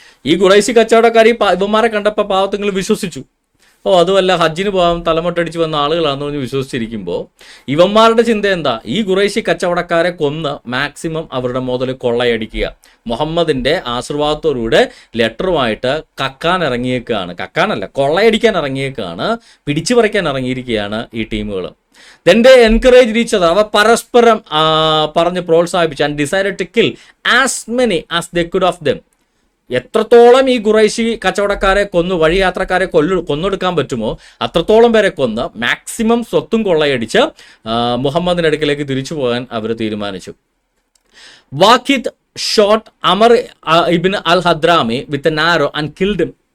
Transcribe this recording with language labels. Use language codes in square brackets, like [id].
[ml] ഈ ഖുറൈശി കച്ചവടക്കാർ ഈ ഇവന്മാരെ കണ്ടപ്പോൾ പാവത്തങ്ങൾ വിശ്വസിച്ചു. അതുമല്ല, ഹജ്ജിന് പോകാൻ തലമുട്ടടിച്ച് വന്ന ആളുകളാണെന്ന് പറഞ്ഞ് വിശ്വസിച്ചിരിക്കുമ്പോൾ ഇവന്മാരുടെ ചിന്ത എന്താ? ഈ ഖുറൈശി കച്ചവടക്കാരെ കൊന്ന് മാക്സിമം അവരുടെ മുതൽ കൊള്ളയടിക്കുക. മുഹമ്മദിൻ്റെ ആശീർവാദത്തോടുകൂടെ ലെറ്ററുമായിട്ട് കക്കാനല്ല കൊള്ളയടിക്കാൻ ഇറങ്ങിയേക്കാണ്, പിടിച്ചു പറിക്കാൻ ഇറങ്ങിയിരിക്കുകയാണ് ഈ ടീമുകൾ. [en] Then they encouraged each other, [ml] അവ പരസ്പരം പറഞ്ഞ് പ്രോത്സാഹിപ്പിച്ചു. [en] And decided to kill as many as they could of them. [ml] എത്രത്തോളം ഈ ഖുറൈശി കച്ചവടക്കാരെ വഴിയാത്രക്കാരെ കൊന്നൊടുക്കാൻ പറ്റുമോ അത്രത്തോളം പേരെ കൊന്ന് മാക്സിമം സ്വത്തും കൊള്ളയടിച്ച് മുഹമ്മദിൻ്റെ അടുക്കിലേക്ക് തിരിച്ചു പോകാൻ അവർ തീരുമാനിച്ചു. [en] Waqid shot Amr ibn al Hadrami with an arrow and killed him.